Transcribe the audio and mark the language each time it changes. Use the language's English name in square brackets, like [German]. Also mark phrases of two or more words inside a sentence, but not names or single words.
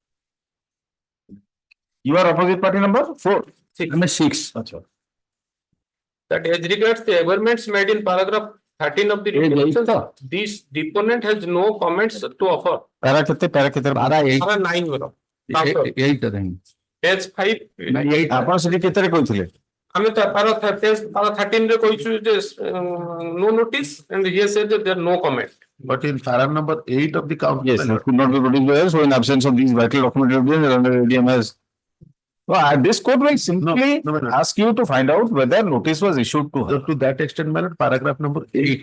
[English] You are opposite party number 4. 6. That as regards the averments made in paragraph 13 of the regulations, this deponent has no comments to offer. Para 8. Para 9 bro. 8 Page 5. [Odia] ଆପଣ ସେଠି କେତେରେ କହିଥିଲେ? ଆମେ para 13 ରେ କହିଛୁ ଯେ [English] no notice and he said that there are no comment. But in para number 8 of the counter. Yes, it could not be produced by us. So in absence of these vital documentary evidence, under ADM has. Well, this court will simply ask you to find out whether notice was issued to her. To that extent, my lord, paragraph number 8.